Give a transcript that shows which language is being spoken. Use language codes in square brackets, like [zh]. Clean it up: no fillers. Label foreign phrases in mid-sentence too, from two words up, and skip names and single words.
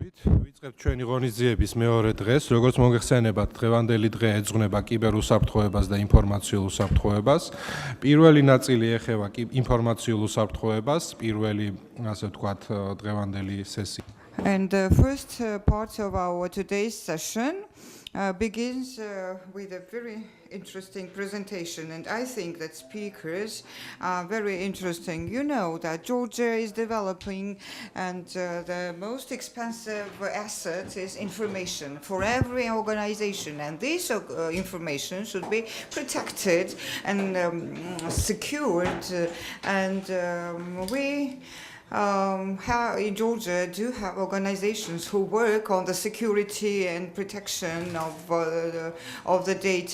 [ka] ვიწყებთ ჩვენი ღონისძიების მეორე დღეს. როგორც მოგეხსენებათ, დღევანდელი დღე ეძღვნება კიბერუსაფრთხოებას და ინფორმაციულ უსაფრთხოებას. პირველი ნაწილი ეხება ინფორმაციულ უსაფრთხოებას, პირველი, ასე ვთქვათ, დღევანდელი სესია. [en] And the first part of our today's session begins with a very interesting presentation, and I think that speakers are very interesting. You know that Georgia is developing, and the most expensive asset is information for every organization, and this information should be protected and secured, and we in Georgia do have organizations who work on the security and protection of the data.